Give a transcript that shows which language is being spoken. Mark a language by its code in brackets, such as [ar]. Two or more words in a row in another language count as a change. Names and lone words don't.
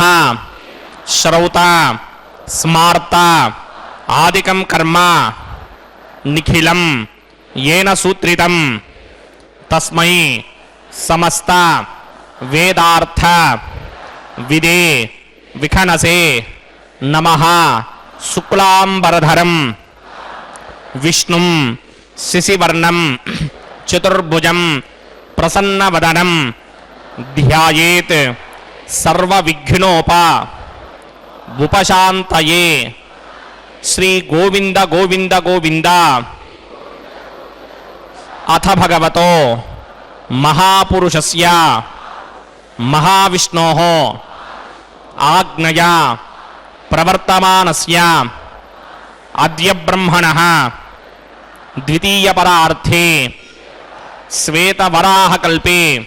[sa] श्रौता स्मार्ता आदिकं कर्म निखिलं येन सूत्रितं तस्मै समस्त वेदार्थ विदे विखनसे नमः। शुक्लांबरधरं विष्णुं शिशिवर्णं चतुर्भुजं ప్రసన్నవదనం ధ్యాయేత్ ఉపశాంతయే. శ్రీ గోవింద గోవింద గోవింద. అథ భగవతో మహాపురుషస్య మహావిష్ణోః ఆజ్ఞయా ప్రవర్తమానస్య అద్య బ్రహ్మణః ద్వితీయపరార్థే శ్వేతవరాహకల్పే